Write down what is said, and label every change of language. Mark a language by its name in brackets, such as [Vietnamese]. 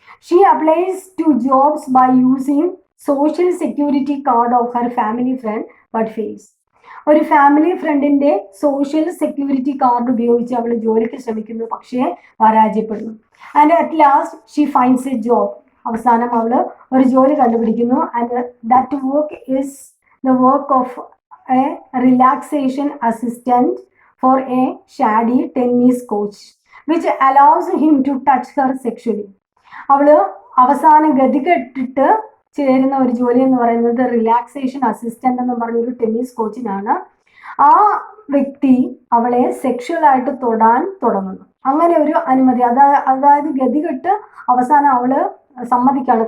[English] She applies to jobs by using social security card of her family friend but fails. [Malayalam] ഒരു family ഫ്രണ്ടിന്റെ social security card ഉപയോഗിച്ച് അവൾ ജോലിക്ക് ശ്രമിക്കുന്നു, പക്ഷേ പരാജയപ്പെടുന്നു. [English] And at last she finds a job. [Malayalam] അവസാനം അവൾ ഒരു ജോലി കണ്ടുപിടിക്കുന്നു. [English] And that work is the work of a relaxation assistant for a shady tennis coach, which allows him to touch her sexually. [Malayalam] അവള് അവസാനം ഗതികെട്ടിട്ട് ചേരുന്ന ഒരു ജോലി എന്ന് പറയുന്നത് റിലാക്സേഷൻ അസിസ്റ്റന്റ് എന്ന് പറഞ്ഞൊരു ടെന്നീസ് കോച്ചിനാണ്. ആ വ്യക്തി അവളെ സെക്ഷുവലായിട്ട് തൊടാൻ തുടങ്ങുന്നു. അങ്ങനെ ഒരു അനുമതി, അതായത് ഗതികെട്ട് അവസാനം അവള് സമ്മതിക്കാണ്.